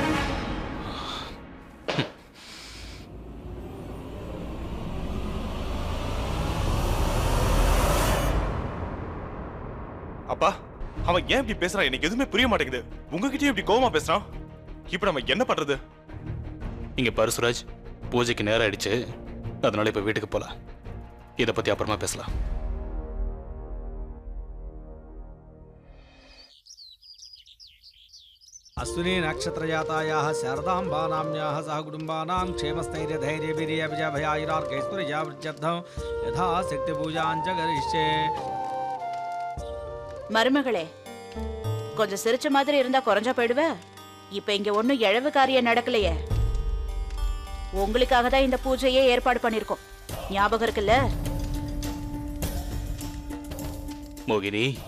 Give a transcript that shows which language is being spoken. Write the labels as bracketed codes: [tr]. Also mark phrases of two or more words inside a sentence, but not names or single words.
[ta] அப்பா, அவன் ஏன் இப்படி பேசுறான்? எனக்கு எதுவுமே புரிய மாட்டேங்குது. உங்ககிட்டயும் இப்படி கோவமா பேசுறான். இப்ப நம்ம என்ன பண்றது? இங்க பாரு சுராஜ், பூஜைக்கு நேரம் ஆயிடுச்சு. அதனால இப்ப வீட்டுக்கு போலாம். இதை பத்தி அப்புறமா பேசலாம். [sa] अश्विनी नक्षत्रजातायाः शारदाम्बानाम्याः सह कुटुम्बानां क्षेमस्थैर्यधैर्यवीर्यविजयभयायुरार्कैश्वर्यावृद्ध्यर्थं यथा शक्तिपूजाञ्च करिष्ये. [ta] மருமகளே, கொஞ்சம் சிரிச்ச மாதிரி இருந்தா குறைஞ்சா போயிடுவ. இப்ப இங்க ஒண்ணும் இழவு காரியம் நடக்கலையே. உங்களுக்காக தான் இந்த பூஜையே ஏற்பாடு பண்ணிருக்கோம். ஞாபகம் இருக்குல்ல? மோகினி,